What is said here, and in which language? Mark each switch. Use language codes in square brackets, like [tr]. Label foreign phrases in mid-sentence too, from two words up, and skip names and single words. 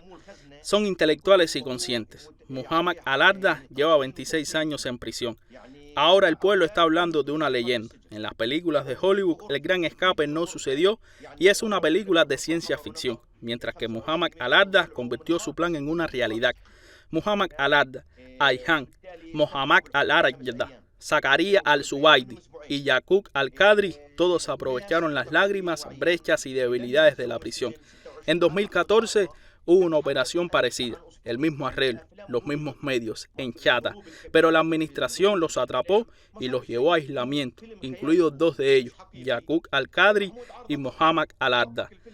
[es] Son intelectuales y conscientes. Muhammad al-Arda lleva 26 años en prisión. Ahora el pueblo está hablando de una leyenda. En las películas de Hollywood, El Gran Escape no sucedió y es una película de ciencia ficción, mientras que Muhammad al-Arda convirtió su plan en una realidad. Muhammad al-Arda, Ayhan, Muhammad al-Arda, Zakaria al-Zubaydi y Yaqub al-Qadri, todos aprovecharon las lágrimas, brechas y debilidades de la prisión. En 2014 hubo una operación parecida, el mismo arreglo, los mismos medios, en Chata, pero la administración los atrapó y los llevó a aislamiento, incluidos 2 de ellos, Yaqub al-Qadri y Muhammad al-Arda.